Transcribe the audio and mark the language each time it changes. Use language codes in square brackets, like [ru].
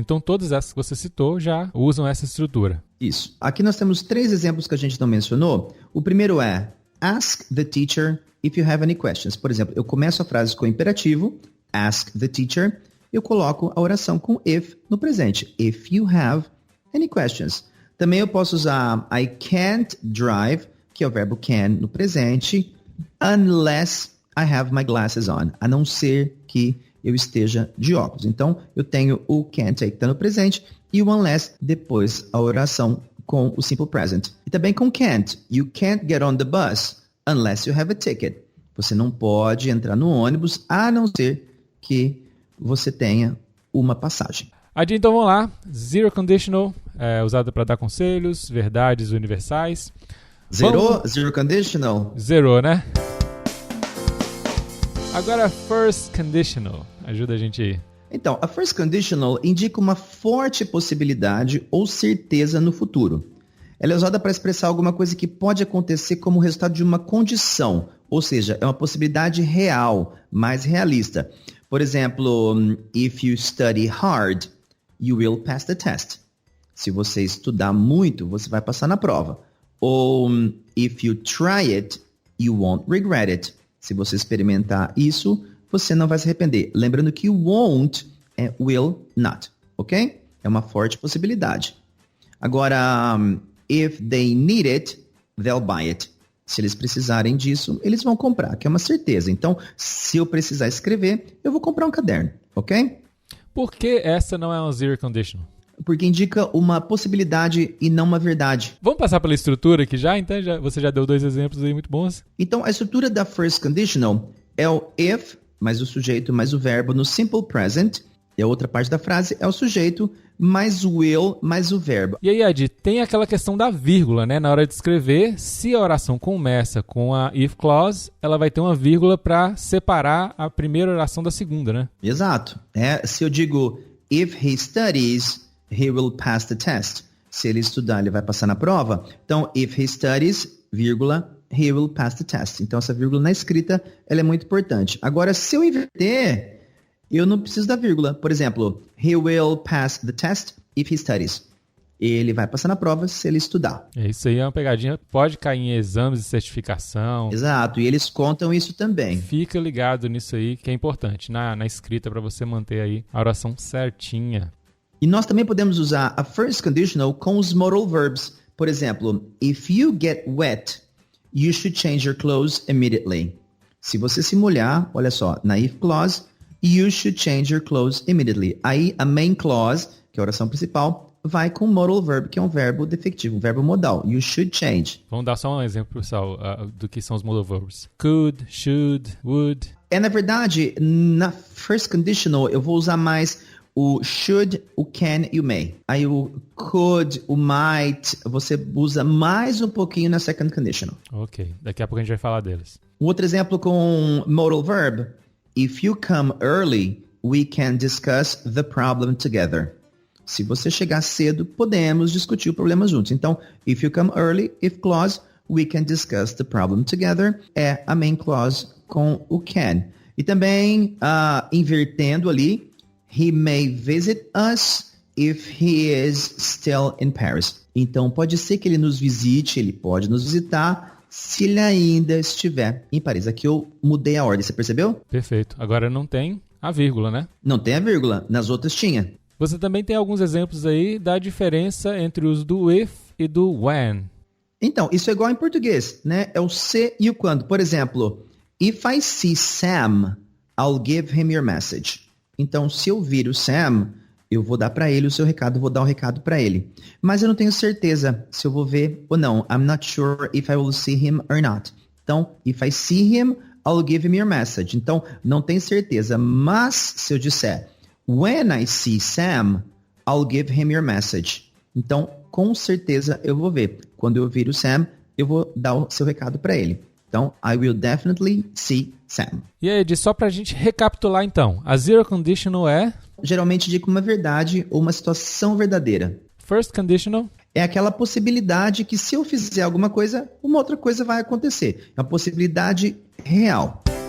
[pt] Então todas essas que você citou já usam essa estrutura. Isso. Aqui nós temos 3 exemplos que a gente não mencionou. O primeiro é [en] ask the teacher if you have any questions. [pt] Por exemplo, eu começo a frase com o imperativo, [en] ask the teacher, [pt] eu coloco a oração com if no presente. [en] If you have any questions. [pt] Também eu posso usar [en] I can't drive, [pt] que é o verbo can no presente, [en] unless I have my glasses on, [pt] a não ser que eu esteja de óculos. Então, eu tenho o can't que está no presente e o unless depois a oração com o simple present. E também com can't. [en] You can't get on the bus unless you have a ticket. [pt] Você não pode entrar no ônibus a não ser que você tenha uma passagem. Então vamos lá. Zero conditional, usada para dar conselhos, verdades universais. Zero conditional? Zerou, né? Agora, first conditional. Ajuda a gente aí. Então, a first conditional indica uma forte possibilidade ou certeza no futuro. Ela é usada para expressar alguma coisa que pode acontecer como resultado de uma condição, ou seja, é uma possibilidade real, mais realista. Por exemplo, [en] if you study hard, you will pass the test. [pt] Se você estudar muito, você vai passar na prova. [en] Ou if you try it, you won't regret it. [pt] Se você experimentar isso, você não vai se arrepender. Lembrando que won't é will not, ok? É uma forte possibilidade. [en] Agora, if they need it, they'll buy it. [pt] Se eles precisarem disso, eles vão comprar, que é uma certeza. Então, se eu precisar escrever, eu vou comprar um caderno, ok? Por que essa não é uma zero conditional? Porque indica uma possibilidade e não uma verdade. Vamos passar pela estrutura aqui já? Então, você já deu 2 exemplos aí muito bons. Então, a estrutura da first conditional é o if, mais o sujeito, mais o verbo no simple present. E a outra parte da frase é o sujeito, mais o will, mais o verbo. E aí, Ed, tem aquela questão da vírgula, né? Na hora de escrever, se a oração começa com a if clause, ela vai ter uma vírgula para separar a primeira oração da segunda, né? Exato. Se eu digo [en] if he studies, he will pass the test. [pt] Se ele estudar, ele vai passar na prova. [en] Então, if he studies, vírgula, he will pass the test. [pt] Então, essa vírgula na escrita, ela é muito importante. Agora, se eu inverter, eu não preciso da vírgula. Por exemplo, [en] he will pass the test if he studies. [pt] Ele vai passar na prova se ele estudar. Isso aí é uma pegadinha. Pode cair em exames de certificação. Exato, e eles contam isso também. Fica ligado nisso aí, que é importante na escrita para você manter aí a oração certinha. E nós também podemos usar a first conditional com os modal verbs. Por exemplo, [en] if you get wet, you should change your clothes immediately. [pt] Se você se molhar, olha só, na if clause, [en] you should change your clothes immediately. [pt] Aí a main clause, que é a oração principal, vai com modal verb, que é um verbo defectivo, um verbo modal. [en] You should change. [pt] Vamos dar só um exemplo, pessoal, do que são os modal verbs. [en] Could, should, would. [pt] Na verdade, na first conditional, eu vou usar mais o should, o can e o may. Aí o could, o might, você usa mais um pouquinho na second conditional. Ok, daqui a pouco a gente vai falar deles. Um outro exemplo com modal verb. [en] If you come early, we can discuss the problem together. [pt] Se você chegar cedo, podemos discutir o problema juntos. [en] Então, if you come early, if clause, we can discuss the problem together. [pt] É a main clause com o can. E também, invertendo ali, [en] he may visit us if he is still in Paris. [pt] Então, pode ser que ele nos visite, ele pode nos visitar se ele ainda estiver em Paris. Aqui eu mudei a ordem, você percebeu? Perfeito. Agora não tem a vírgula, né? Não tem a vírgula. Nas outras tinha. Você também tem alguns exemplos aí da diferença entre os do if e do when. Então, isso é igual em português, né? É o se e o quando. Por exemplo, [en] if I see Sam, I'll give him your message. [pt] Então, se eu vir o Sam, eu vou dar para ele o seu recado, vou dar o recado para ele. Mas eu não tenho certeza se eu vou ver ou não. [en] I'm not sure if I will see him or not. Então, if I see him, I'll give him your message. [pt] Então, não tenho certeza. Mas, se eu disser, [en] when I see Sam, I'll give him your message. [pt] Então, com certeza eu vou ver. Quando eu vir o Sam, eu vou dar o seu recado para ele. [en] Então, I will definitely see Sam. [pt] E aí, Ed, só pra gente recapitular então. A zero conditional é? Geralmente indica uma verdade ou uma situação verdadeira. First conditional? É aquela possibilidade que se eu fizer alguma coisa, uma outra coisa vai acontecer. É uma possibilidade real.